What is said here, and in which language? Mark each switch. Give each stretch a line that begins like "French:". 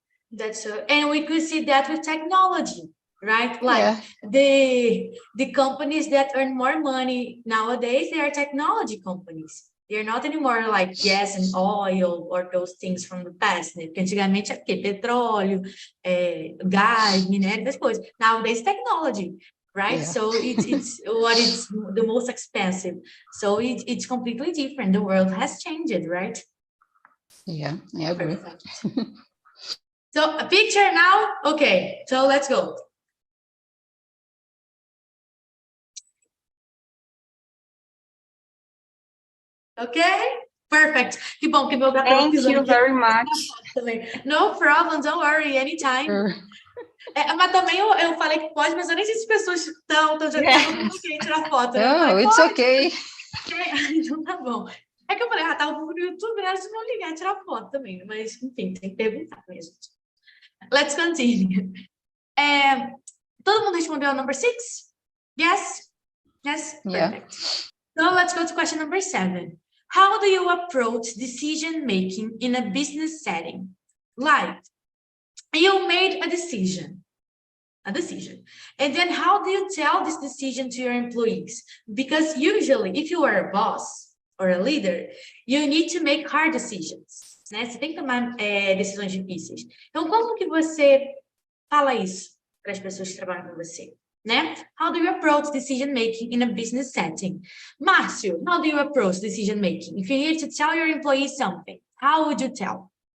English: That's so, and we could see that with technology, right? Like the companies that earn more money nowadays, they are technology companies. They're not anymore like gas and oil or those things from the past, né?
Portuguese: Porque antigamente era o quê? Petróleo, gás, minério, essas coisas.
English: Nowadays, technology, right? So it's what is the most expensive. So it's completely different. The world has changed, right? Yeah, I agree. So a picture now? Okay, so let's go. Okay, perfect.
Portuguese: Que bom que meu gato
English: Thank you very much. No problem, don't worry, anytime.
Portuguese: Mas também eu falei que pode, mas eu nem sei se as pessoas estão já querendo tirar foto. Né?
English: Oh, it's okay.
Portuguese: Então tá bom. É que eu falei, tá no YouTube, né? Se não ligar, tirar foto também. Mas, enfim, tem que perguntar mesmo.
English: Let's continue.
Portuguese: Todo mundo respondeu
English: number 6? Yes? Yes? Perfect. So let's go to question number 7. How do you approach decision-making in a business setting? Like, you made a decision. And then how do you tell this decision to your employees? Because usually, if you are a boss or a leader, you need to make hard decisions.
Portuguese: Né? Você tem que tomar decisões difíceis. Então, como que você fala isso para as pessoas que trabalham com você? Né?
English: How do you approach decision-making in a business setting? Márcio, how do you approach decision-making? If you need to tell your employees something, how would you tell?